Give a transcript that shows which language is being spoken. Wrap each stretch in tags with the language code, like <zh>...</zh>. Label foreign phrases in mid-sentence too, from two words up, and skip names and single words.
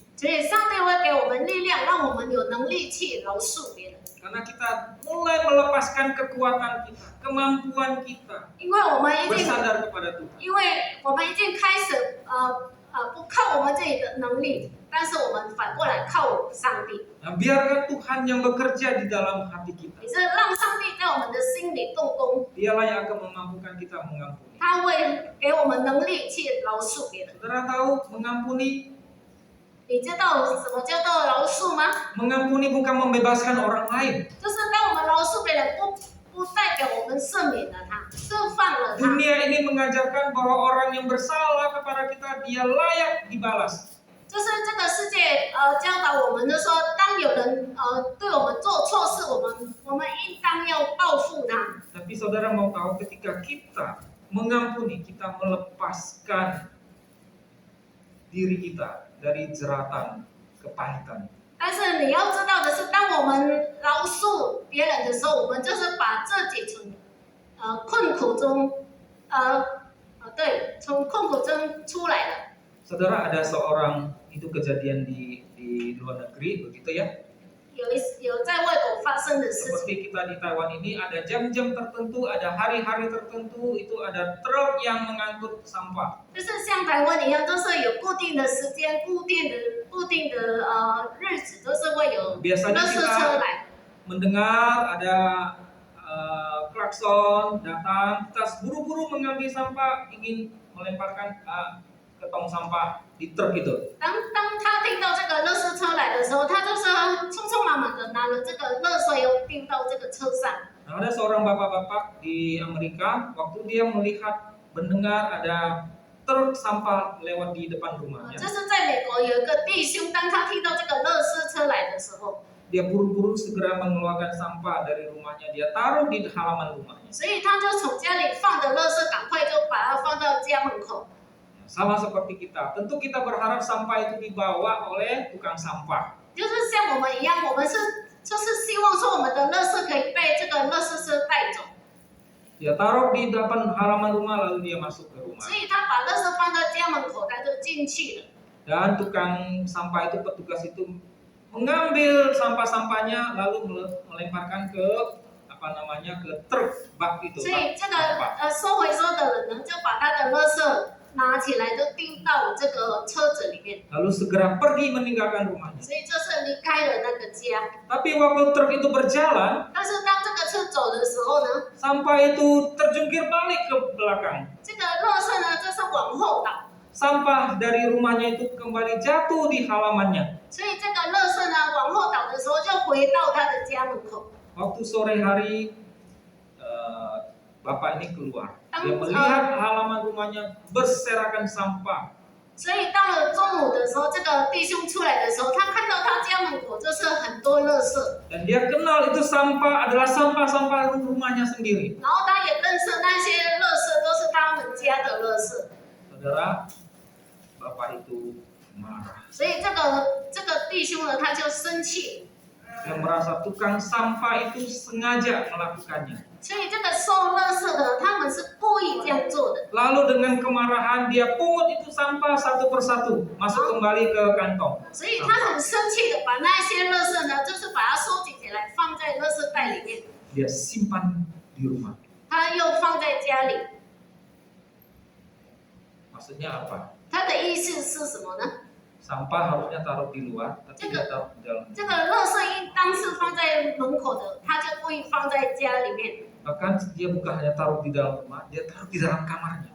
<zh>所以上帝会给我们力量，让我们有能力去饶恕别人。</zh> <id>Karena kita mulai melepaskan kekuatan kita, kemampuan kita,</id> <zh>因为我们已经，</zh> <id>bersandar kepada Tuhan.</id> <zh>因为我们已经开始不靠我们自己的能力，但是我们反过来靠上帝。</zh> <id>Nah, biarkan Tuhan yang bekerja di dalam hati kita.</id> <zh>也是让上帝在我们的心里动工，</zh> <id>Dialah yang akan memampukan kita mengampuni.</id> <zh>他会给我们能力去饶恕别人。</zh> <id>Saudara tahu mengampuni?</id> <zh>你知道什么叫做饶恕吗？</zh> <id>Mengampuni bukan membebaskan orang lain.</id> <zh>就是当我们饶恕别人，不代表我们赦免了他，释放了他。</zh> <id>Dunia ini mengajarkan bahwa orang yang bersalah kepada kita dia layak dibalas.</id> <zh>就是这个世界教导我们的说，当有人对我们做错事，我们应当要报复他。</zh> <id>Tapi saudara mau tahu ketika kita mengampuni, kita melepaskan diri kita dari jeratan kepahitan.</id> <zh>但是你要知道的是，当我们饶恕别人的时候，我们就是把自己从困苦中从困苦中出来了。</zh> <id>Saudara, ada seorang, itu kejadian di luar negeri begitu ya.</id> <zh>有在外国发生的事情，</zh> <id>Seperti kita di Taiwan ini ada jam-jam tertentu, ada hari-hari tertentu, itu ada truk yang mengangkut sampah.</id> <zh>就是像台湾一样，都是有固定的时间、固定的日子，都是会有</zh> <id>Biasanya</id> <zh>垃圾车</zh> <id>kita</id> <zh>来。</zh> <id>mendengar ada klakson datang, kita buru-buru mengambil sampah, ingin melemparkan ke tong sampah di truk itu.</id> <zh>当他听到这个垃圾车来的时候，他就是匆匆忙忙的拿了这个垃圾又丢到这个车上。</zh> <id>Nah, ada seorang bapak-bapak di Amerika, waktu dia melihat mendengar ada truk sampah lewat di depan rumahnya,</id> <zh>这是在美国有一个弟兄，当他听到这个垃圾车来的时候，</zh> <id>dia buru-buru segera mengeluarkan sampah dari rumahnya, dia taruh di halaman rumahnya.</id> <zh>所以他就从家里放的垃圾，赶快就把它放到家门口。</zh> <id>Sama seperti kita, tentu kita berharap sampah itu dibawa oleh tukang sampah.</id> <zh>就是像我们一样，我们就是希望说我们的垃圾可以被这个垃圾车带走，</zh> <id>Dia taruh di depan halaman rumah lalu dia masuk ke rumah.</id> <zh>所以他把垃圾放到家门口，他就进去了。</zh> <id>Dan tukang sampah itu, petugas itu mengambil sampah-sampahnya lalu melemparkan ke ke truk bak itu.</id> <zh>所以这个</zh> <id>sampah.</id> <zh>收回收的人呢，就把他的垃圾拿起来，就丢到这个车子里面，</zh> <id>Lalu segera pergi meninggalkan rumahnya.</id> <zh>所以就是离开了那个家。</zh> <id>Tapi waktu truk itu berjalan,</id> <zh>但是当这个车走的时候呢，</zh> <id>sampah itu terjungkir balik ke belakang.</id> <zh>这个垃圾呢就是往后倒，</zh> <id>Sampah dari rumahnya itu kembali jatuh di halamannya.</id> <zh>所以这个垃圾呢往后倒的时候就回到他的家门口。</zh> <id>Waktu sore hari, bapak ini keluar. Dia Tang- melihat halaman rumahnya berserakan sampah.</id> <zh>所以到了中午的时候，这个弟兄出来的时候，他看到他家门口就是很多垃圾，</zh> <id>Dan dia kenal itu sampah adalah sampah-sampah rumahnya sendiri.</id> <zh>然后他也认识那些垃圾都是他们家的垃圾，</zh> <id>Saudara, bapak itu marah.</id> <zh>所以这个弟兄呢，他就生气，</zh> <id>Dia merasa tukang sampah itu sengaja melakukannya.</id> <zh>所以这个收垃圾的他们是故意这样做的。</zh> <id>Lalu dengan kemarahan dia pungut itu sampah satu persatu, masuk kembali ke kantong.</id> <zh>所以他很生气的把那些垃圾呢，就是把它收集起来放在垃圾袋里面，</zh> <id>Dia simpan di rumah.</id> <zh>他他又放在家里，</zh> <id>Maksudnya apa?</id> <zh>他的意思是什么呢？</zh> <id>Sampah harusnya taruh di luar, tapi dia taruh di dalam.</id> <zh>这个垃圾应当是放在门口的，他就故意放在家里面，</zh> <id>Bahkan dia bukan hanya taruh di dalam rumah, dia taruh di dalam kamarnya.</id>